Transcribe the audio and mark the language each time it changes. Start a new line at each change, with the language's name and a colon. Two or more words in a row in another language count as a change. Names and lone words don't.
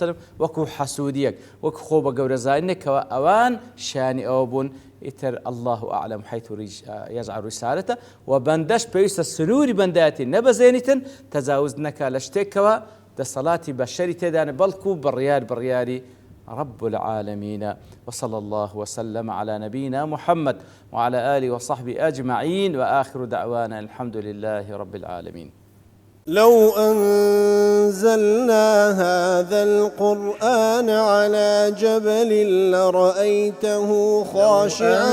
Central Kurdish: وسلم وەکو حەسوودیەک وەکو خۆ بە گەورەزانینێکەوە ئەوان شانی ئەوە بوون ئیتر
Arabic: الله ئەعلەم حەیث یەجعل ریسالەتە
Central Kurdish: و بەندەش پێویستە سنووری بەندایەتی نەبەزێنیتن تەجاوز نەکا لە شتێکەوە دەسەڵاتی بەشەری تێدانە بەڵکو بڕیاری
Arabic: رب العالمين وصلى الله وسلم على نبينا محمد وعلى آله وصحبه أجمعين وآخر دعوانا الحمد لله رب العالمين. لو أنزلنا هذا القرآن على جبل لرأيته خاشعا